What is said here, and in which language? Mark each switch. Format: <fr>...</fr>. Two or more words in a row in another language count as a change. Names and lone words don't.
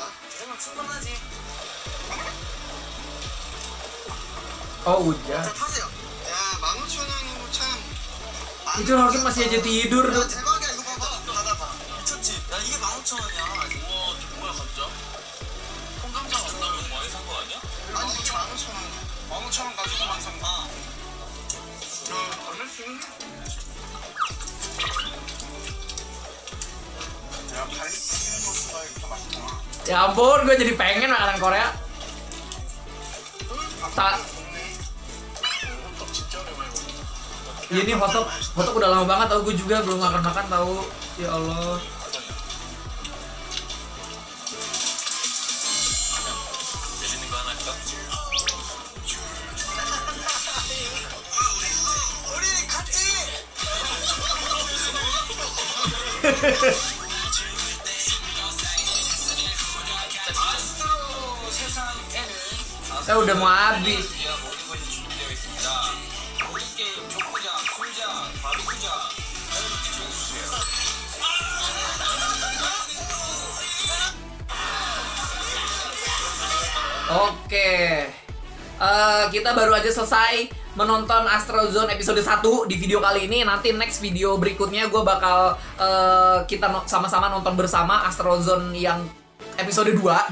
<id>Oh, hujan. Itu Hakim masih aja tidur tuh.</id> <ko>대박이야 이거 봐봐. 닫아봐. 미쳤지? 야 이게 15,000원이야. 우와 뭐야 감자? 콩감자 만나면 많이 산 거 아니야? 아니 이게 15,000원. 15,000원 가지고 만 산 거. 야 발리 튀기는 소스가 이렇게 맛있구나.</ko> <id>Ya ampun, gue jadi pengen makanan Korea. Tak.</id> <ko>호떡 진짜 오랜만에 먹는다.</ko> <id>Ini hotdog udah lama banget tau, gue juga belum makan tahu. Ya Allah.</id> <ko>내리는 거 하나 할까? 우리 같이. 아스트로 세상에는</ko> <id>Saya udah mau habis.</id> <ko>위한 모든 것이 준비되어 있습니다. 모든 게임, 족구장, 술장, 바비큐장, 여러분 주세요.</ko> <id>Oke. Kita baru aja selesai menonton Astro Zone episode 1 di video kali ini. Nanti</id> <en>next video</en> <id>berikutnya gue bakal kita sama-sama nonton bersama Astro Zone yang episode 2.</id>